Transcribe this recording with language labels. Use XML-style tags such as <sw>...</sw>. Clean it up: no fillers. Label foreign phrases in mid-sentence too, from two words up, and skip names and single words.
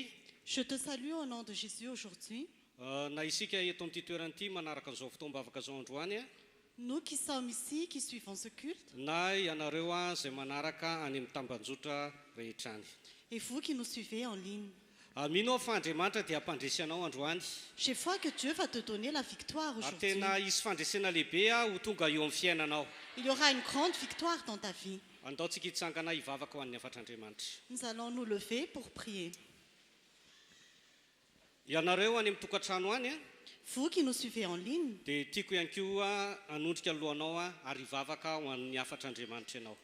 <fr>Je te salue au nom de Jésus aujourd'hui.</fr> <mg>Na isika eto amin'ity toerana ity manaraka an'izao fitoam-bavaka izao androany</mg> <fr>Nous qui sommes ici, qui suivons ce culte,</fr> <mg>na ianareo izay manaraka any amin'ny tambanjotra rehetra any.</mg> <fr>et vous qui nous suivez en ligne.</fr> <mg>Mino aho fa Andriamanitra dia hampandresy anao androany.</mg> <fr>J'ai foi que Dieu va te donner la victoire</fr> <mg>Ary</mg> <fr>aujourd'hui.</fr> <mg>tena hisy fandresena lehibe ho tonga eo amin'ny fiainanao.</mg> <fr>Il y aura une grande victoire dans ta vie.</fr> <mg>Andaontsika hitsangana hivavaka ho an'ny afatr'Andriamanitra.</mg> <fr>Nous allons nous lever pour prier.</fr> <mg>Ianareo any amin'ny tokantrano any</mg> <fr>Vous qui nous suivez en ligne,</fr> <mg>dia tiako ihany koa hanondrika lohanao ary hivavaka ho an'ny afatr'Andriamanitra ianao.</mg>